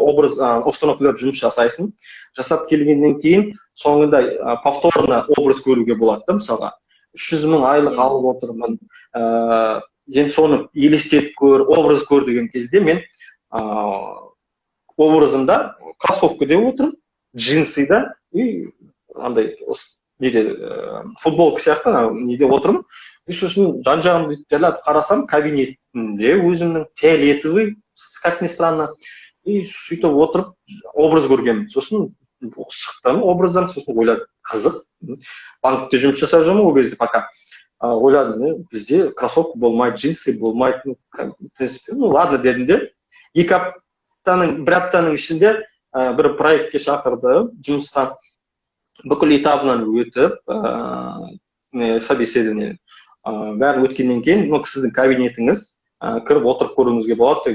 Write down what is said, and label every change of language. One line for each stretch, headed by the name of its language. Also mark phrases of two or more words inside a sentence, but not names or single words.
Kazakh: образ установкалар жұмыс жасайсың, жасап келгеннен кейін соңында повторно образ көруге болады, мысалға 300 мың айлық алып отырмын, енді соны елестетіп көр, образ көр деген кезде мен образымда кроссовкада отырмын, джинсыда и андай футболка сияқты неде отырмын. Сосын жан-жағымды жайлап қарасам, кабинетінде өзімнің фиолетовый,
Russian: как ни странно,
Kazakh: и сөйтіп отырып образ көргенмін. Сосын шықтым образдан, сосын ойладым, қызық, банкте жұмыс жасап жүрмін ол кезде пока. Ойладым, бізде кроссовка болмайды, джинсы болмайды,
Russian: в принципе, ладно
Kazakh: дедім де. Bir аптаның ішінде бір проектке шақырды, жұмысқа бүкіл этабынан өтіп, собеседование бәрі өткеннен кейін, сіздің кабинетіңіз кіріп отырып көруіңізге болады.